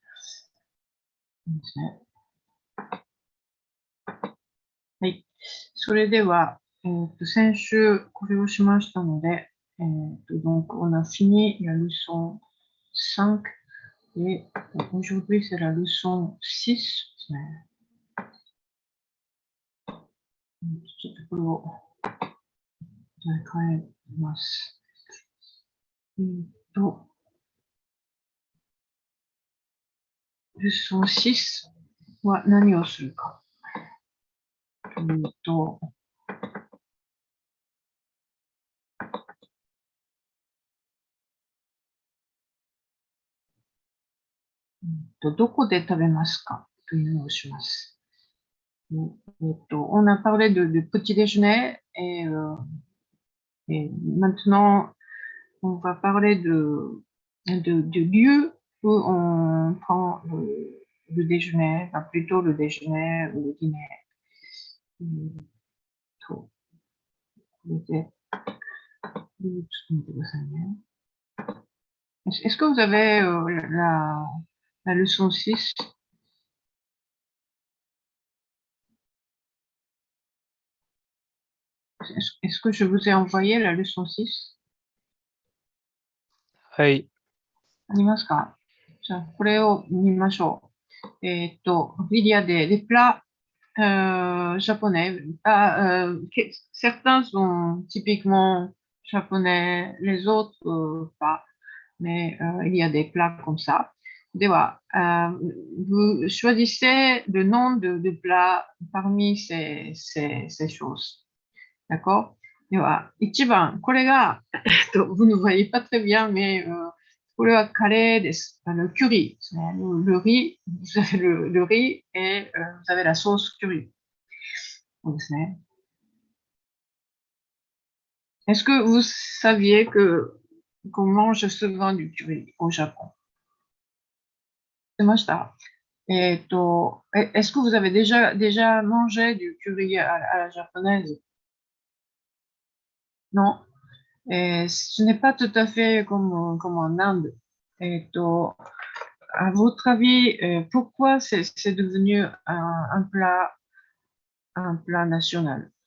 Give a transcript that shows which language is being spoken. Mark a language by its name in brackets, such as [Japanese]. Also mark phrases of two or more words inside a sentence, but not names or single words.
[Japanese] はい。それでは、先週これをしましたので、 [French] donc on a fini la leçon 5 et aujourd'hui c'est la leçon 6 [Japanese] ですね。ちょっとこれを変えます。 leçon 6は何をするか。どこで食べますかというのをします。 [French] on a parlé de petit déjeuner et maintenant on va parler de lieu où on prend le déjeuner, enfin plutôt le déjeuner ou le dîner. Est-ce que vous avez la leçon 6? Est-ce que je vous ai envoyé la leçon 6? [Japanese] はい。ありますか？じゃあ、これを見ましょう。 [French] il y a des plats japonais. Certains sont typiquement japonais, les autres pas. Mais il y a des plats comme ça. では、vous choisissez le nom de plats parmi ces choses. D'accord? [Japanese] では、1番、これが、 [French] vous ne voyez pas très bien, mais [Japanese] これはカレーです。 [French] Le curry [Japanese] ですね。 [French] le riz, vous avez le riz et vous avez la sauce curry. [Japanese] そうですね。 [French] Est-ce que vous saviez qu'on mange souvent du curry au Japon? 知ってました ？est-ce que vous avez déjà mangé du curry à la japonaise? Non. Ce n'est pas tout à fait comme en Inde. À votre avis, pourquoi c'est devenu un plat national?